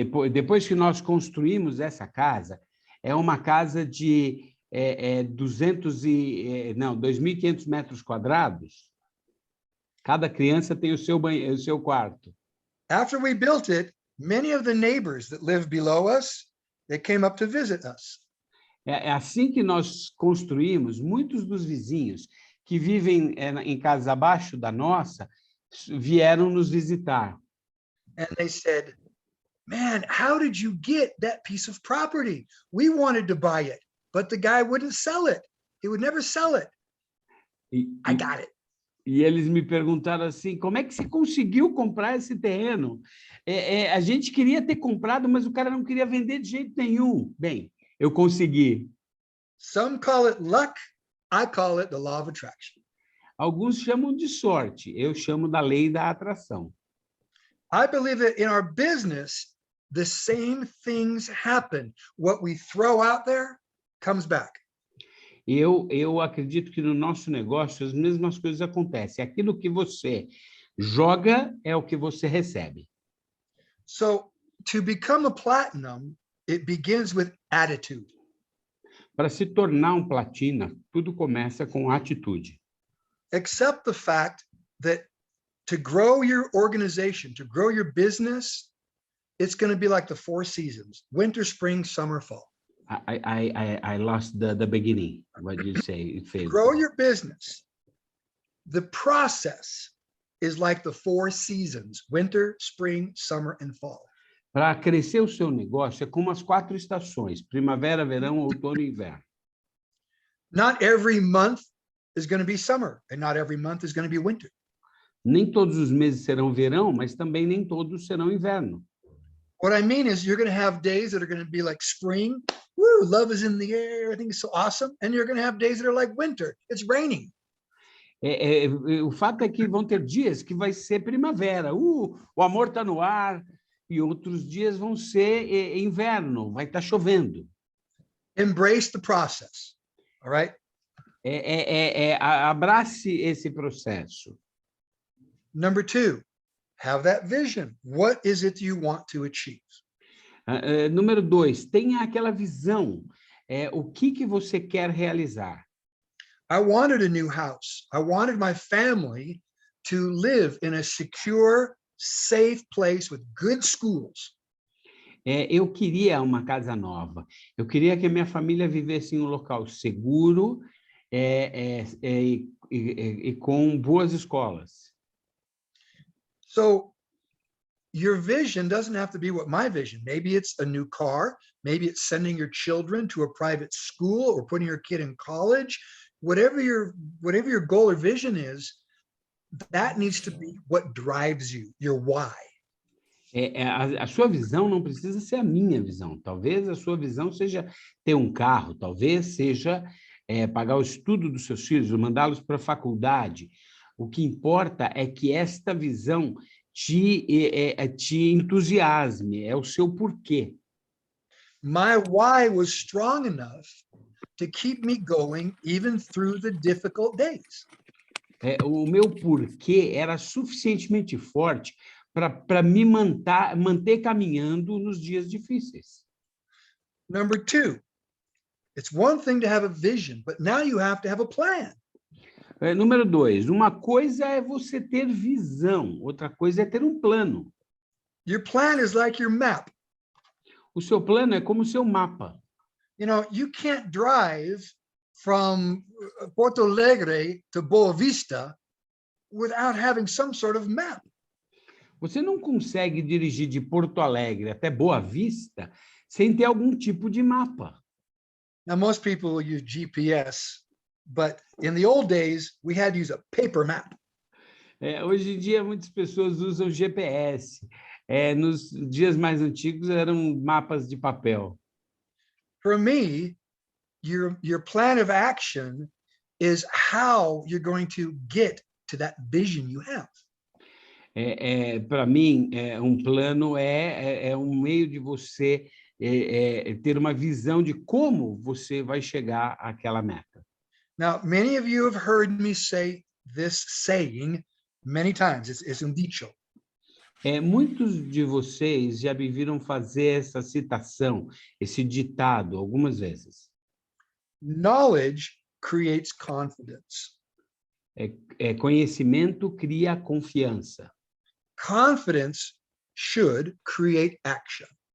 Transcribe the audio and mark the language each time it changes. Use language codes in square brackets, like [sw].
[pt] Depois que nós construímos essa casa, é uma casa de 2.500 metros quadrados. Cada criança tem o seu quarto. [en] After we built it, many of the neighbors that live below us, they came up to visit us. [pt] É assim que nós construímos, muitos dos vizinhos que vivem em casas abaixo da nossa vieram nos visitar. [en] And they said, man, how did you get that piece of property? We wanted to buy it, but the guy wouldn't sell it. He would never sell it. I got it. [pt] E eles me perguntaram assim, como é que você conseguiu comprar esse terreno? A gente queria ter comprado, mas o cara não queria vender de jeito nenhum. Bem, eu consegui. [en] Some call it luck. I call it the law of attraction. [pt] Alguns chamam de sorte, eu chamo da lei da atração. [en] I believe that in our business, the same things happen. What we throw out there comes back. [pt] Eu acredito que no nosso negócio as mesmas coisas acontecem. Aquilo que você joga é o que você recebe. [en] So, to become a platinum, it begins with attitude. [pt] Para se tornar um platina, tudo começa com atitude. [en] Accept the fact that to grow your organization, to grow your business, it's going to be like the 4 seasons: winter, spring, summer, fall. I lost the beginning. What did you say? Grow your business. The process is like the 4 seasons: winter, spring, summer, and fall. [pt] Para crescer o seu negócio é como as 4 estações: primavera, verão, outono e inverno. [en] Not every month is going to be summer, and not every month is going to be winter. [pt] Nem todos os meses serão verão, mas também nem todos serão inverno. [en] What I mean is you're going to have days that are going to be like spring. Woo, love is in the air. Everything is so awesome. And you're going to have days that are like winter. It's raining. [pt] O fato é que vão ter dias que vai ser primavera. O amor está no ar. E outros dias vão ser inverno. Vai estar chovendo. [en] Embrace the process. All right? [pt] Abrace esse processo. [en] Number 2, have that vision. What is it you want to achieve? [pt] Número 2, tenha aquela visão. O que você quer realizar? [en] I wanted a new house. I wanted my family to live in a secure, safe place with good schools. [pt] Eu queria uma casa nova. Eu queria que a minha família vivesse em um local seguro e com boas escolas. [en] So your vision doesn't have to be what my vision. Maybe it's a new car. Maybe it's sending your children to a private school or putting your kid in college. Whatever your goal or vision is, that needs to be what drives you, your why. [pt] A sua visão não precisa ser a minha visão. Talvez a sua visão seja ter um carro, talvez seja pagar o estudo dos seus filhos, ou mandá-los para a faculdade. O que importa é que esta visão te entusiasme, é o seu porquê. [en] My why was strong enough to keep me going even through the difficult days. [pt] O meu porquê era suficientemente forte para me manter caminhando nos dias difíceis. [en] Number 2, it's one thing to have a vision, but now you have to have a plan. [pt] Número 2, uma coisa é você ter visão, outra coisa é ter um plano. [en] Your plan is like your map. [pt] O seu plano é como o seu mapa. [en] You know, you can't drive from Porto Alegre to Boa Vista without having some sort of map. [pt] Você não consegue dirigir de Porto Alegre até Boa Vista sem ter algum tipo de mapa. [en] Now, most people use GPS, but in the old days, we had to use a paper map. [pt] Hoje em dia, muitas pessoas usam GPS. Nos dias mais antigos, eram mapas de papel. [en] For me, your plan of action is how you're going to get to that vision you have. [pt] Para mim, um plano é um meio de você ter uma visão de como você vai chegar àquela meta. [en] Now, many of you have heard me say this saying many times. It's [es] um dicho. [pt] Muitos de vocês já me viram fazer essa citação, esse ditado, algumas vezes. [en] Knowledge creates confidence. [pt] Conhecimento cria confiança. [en] Confidence should create action.